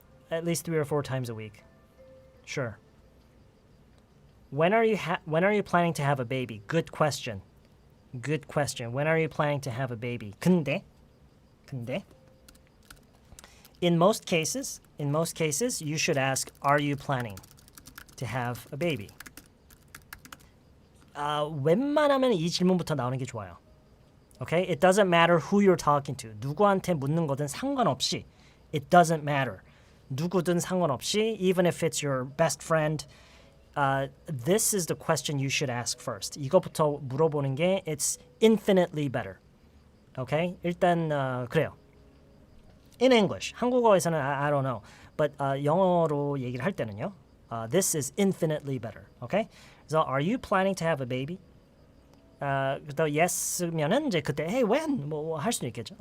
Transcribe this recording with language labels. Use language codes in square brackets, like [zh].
[en] At least 3 or 4 times a week. Sure. When are you planning to have a baby? Good question. Good question. When are you planning to have a baby? 근데 in most cases, you should ask, are you planning to have a baby? [ko] 웬만하면 이 질문부터 나오는 게 좋아요. [en] Okay? It doesn't matter who you're talking to. [ko] 누구한테 묻는 거든 상관없이. [en] It doesn't matter. [ko] 누구든 상관없이, [en] even if it's your best friend, this is the question you should ask first. [ko] 이거부터 물어보는 게 [en] it's infinitely better. [ko] Okay? 일단 그래요. [en] In English, [ko] 한국어에서는 [en] I don't know, but [ko] 영어로 얘기를 할 때는요. [en] This is infinitely better. Okay? So, are you planning to have a baby? [ko] 또 yes면은 이제 그때 hey when 뭐 할 수도 있겠죠.